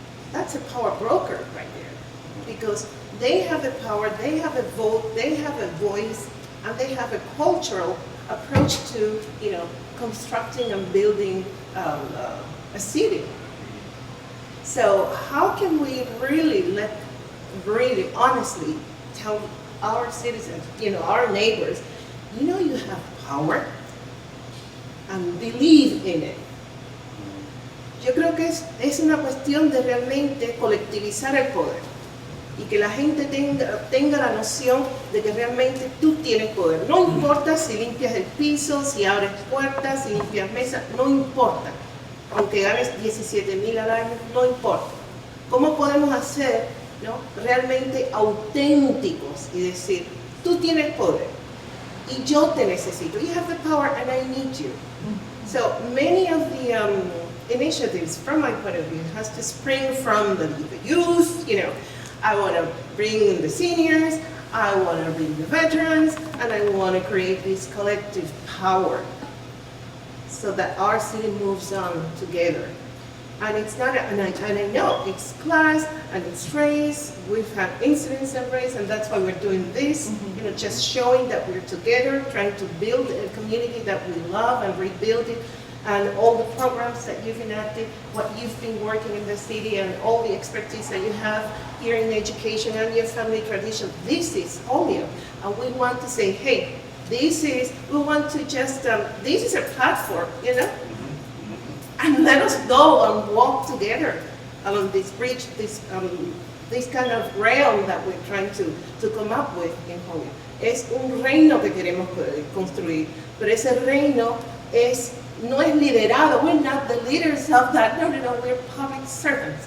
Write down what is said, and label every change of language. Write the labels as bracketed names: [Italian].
[English] That's a power broker right there, because they have the power, they have a vote, they have a voice, and they have a cultural approach to, you know, constructing and building a city. So how can we really honestly tell our citizens, you know, our neighbors, you know, you have power, and believe in it. [Spanish] Yo creo que es una cuestión de realmente colectivizar el poder y que la gente tenga la noción de que realmente tú tienes poder. No importa si limpias el piso, si abres puertas, si limpias mesas, no importa. Aunque ganes 17,000 al año, no importa. ¿Cómo podemos hacer, ¿no?, realmente auténticos y decir, tú tienes poder y yo te necesito. [English] You have the power and I need you. So many of the initiatives, from my point of view, has to spring from the youth. You know, I want to bring in the seniors, I want to bring the veterans, and I want to create this collective power so that our city moves on together. And it's not, and I know it's class and it's race. We've had incidents of race, and that's why we're doing this. You know, just showing that we're together, trying to build a community that we love and rebuild it. And all the programs that you've enacted, what you've been working in the city, and all the expertise that you have here in education and your family tradition. This is Holyoke, and we want to say, hey, we want to just, this is a platform, you know? And let us go and walk together along this bridge, this kind of realm that we're trying to come up with in Holyoke. [Spanish] Es un reino que queremos construir, pero ese reino no es liderado. [English] We're not the leaders of that. No, we're public servants.